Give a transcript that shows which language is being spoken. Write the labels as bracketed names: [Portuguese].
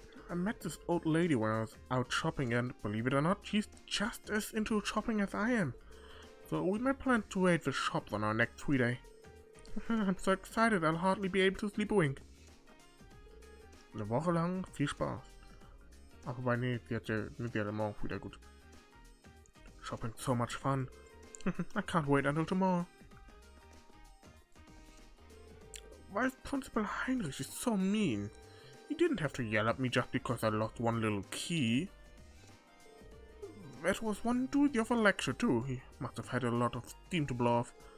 [English] I met this old lady when I was out shopping and, believe it or not, she's just as into shopping as I am. So we might plan to raid the shops on our next 3-day. I'm so excited I'll hardly be able to sleep a wink. [German] Eine Woche lang viel Spaß. Ach, wobei, nee, sie hatte morgen wieder gut. [English] Shopping's so much fun. I can't wait until tomorrow. Why Principal Heinrich is so mean? He didn't have to yell at me just because I lost one little key. That was one doozy of a lecture too. He must have had a lot of steam to blow off.